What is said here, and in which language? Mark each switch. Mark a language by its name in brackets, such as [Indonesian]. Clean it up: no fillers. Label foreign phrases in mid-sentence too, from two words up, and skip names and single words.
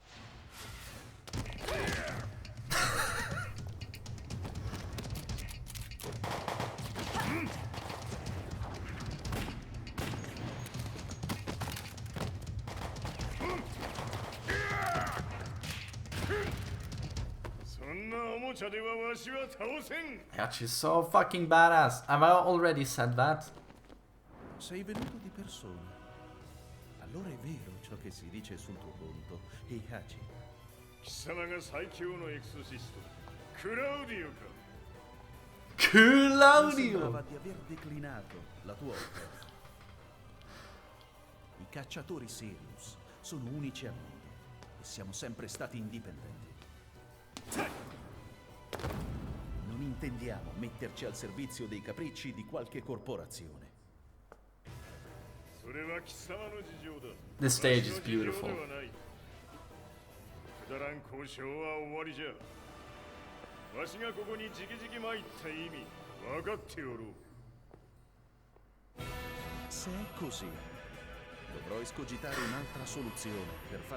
[English] Heihachi is so fucking badass. Have I already said that? [Italian] Sei venuto di persona. Allora è vero ciò che si dice sul tuo conto, Heihachi. [Japanese] 貴様が最強のエクソシスト、クラウディオか。 [Italian] Claudio! Sembrava di aver declinato la tua offerta. I cacciatori Sirius sono unici al mondo e siamo sempre stati indipendenti. Non intendiamo metterci al servizio dei capricci di qualche corporazione. [English] This stage is beautiful. [Japanese] くだらん交渉は終わりじゃ。わしがここにじきじき参った意味分かっておろう。 [Italian] Se è così, dovrò escogitare un'altra soluzione per far.